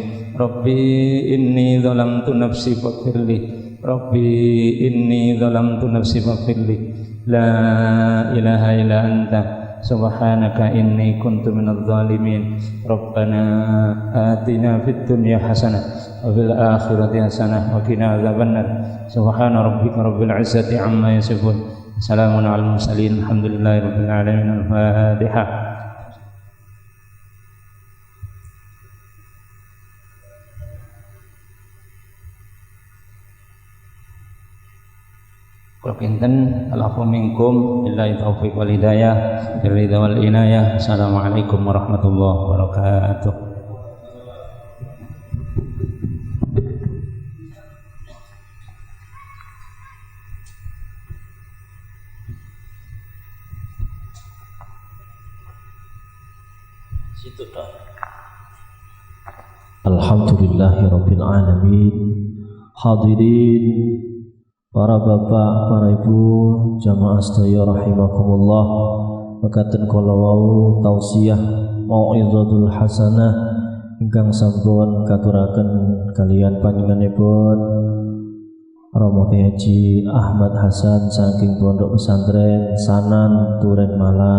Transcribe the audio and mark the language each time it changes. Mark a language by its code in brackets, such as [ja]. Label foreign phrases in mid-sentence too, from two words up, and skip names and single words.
[ar] ربي إني ظلمت نفسي فاغفر لي ربي إني ظلمت نفسي فاغفر لي لا إله إلا أنت سبحانك إني كنت من الظالمين. ربنا آتنا في الدنيا حسنة وفي الآخرة حسنة وقنا عذاب النار. سبحان ربك رب العزة عما يصفون. سلام على المرسلين. الحمد لله رب العالمين. الفاتحة. بينتن العفو منكم بالله التوفيق والهداية بالرضا والعناية. السلام عليكم ورحمة الله وبركاته. Situ dah. الحمد لله رب العالمين. [jv] Hadirin para bapak, para ibu, jamaah sedaya rahimakumullah. Mekaten kala wau tausiah [ar] موعظة الحسنة [jv] ingkang sampun katuraken kaliyan panjenenganipun Romo Haji Ahmad Hasan saking Pondok Pesantren Sanan Turen Malang.